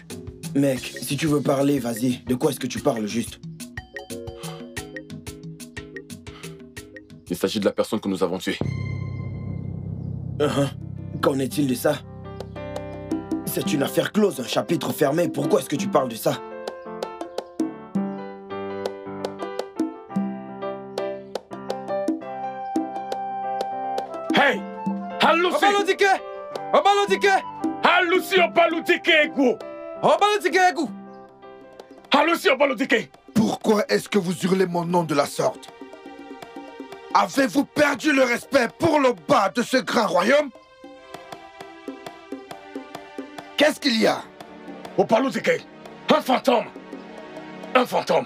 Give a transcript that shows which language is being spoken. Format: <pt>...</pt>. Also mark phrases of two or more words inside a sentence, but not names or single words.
<fr>Mec, si tu veux parler, vas-y. De quoi est-ce que tu parles juste? Il s'agit de la personne que nous avons tuée. Qu'en est-il de ça? C'est une affaire close, un chapitre fermé. Pourquoi est-ce que tu parles de ça?</fr> <ig>Hey! Halusi! Obalodike! Obalodike! Halusi Obalodike ego! Obalodike ego! Halusi Obalodike!</ig> <fr>Pourquoi est-ce que vous hurlez mon nom de la sorte? Avez-vous perdu le respect pour le bas de ce grand royaume? Qu'est-ce qu'il y a? Obalodike! Un fantôme! Un fantôme!</fr>